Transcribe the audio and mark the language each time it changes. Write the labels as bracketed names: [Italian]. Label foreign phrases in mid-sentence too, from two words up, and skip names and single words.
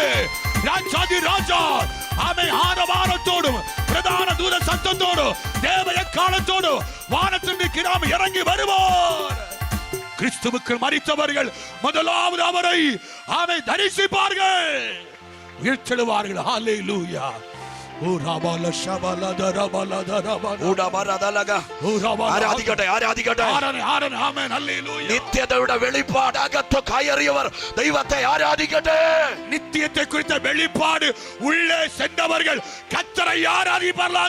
[Tamil] ராஜாதி ராஜா ஆமென் ஆரவாரத்தோடும் பிரதான தூத சத்தத்தோடும் தேவ எக்காலத்தோடு வானத்தின் கிராம இறங்கி வருவார். கிறிஸ்துவுக்கு மரித்தவர்கள் முதலாவது அவரை ஆமென் தரிசிப்பார்கள், உயிர்த்தெழுவார்கள். ஹல்லேலூயா. [Malayalam] നിത്യതയുടെ വെളിപ്പാട് അകത്ത് കയറിയവർ ദൈവത്തെ ആരാധിക്കട്ടെ. [Tamil] நித்தியத்தை குறித்த வெளிப்பாடு உள்ளே சென்றவர்கள் கர்த்தரை ஆராதிப்பார்களாக.